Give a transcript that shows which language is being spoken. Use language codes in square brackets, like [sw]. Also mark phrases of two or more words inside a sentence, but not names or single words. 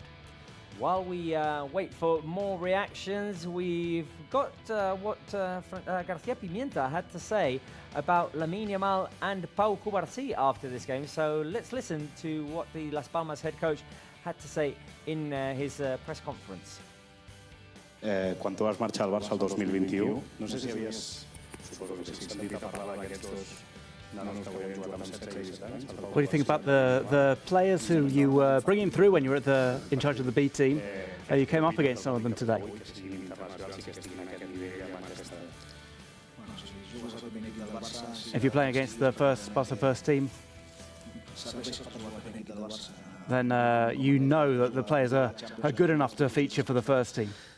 [en] While we wait for more reactions, we've got what García Pimienta had to say about Lamine Yamal and Pau Cubarsí after this game. So let's listen to what the Las Palmas head coach had to say in his press conference. [ca] Quan tu vas marxar al Barça el 2021, no sé si havies, suposo que sí, sentit a parlar d'aquests dos nanos que avui han jugat amb 16 i 17 anys. [en] What do you think about the players who you were bringing through when you were in charge of the B team? You came up against some of them today. If you're playing against the Barça first team, then you know that the players are good enough to feature for the first team.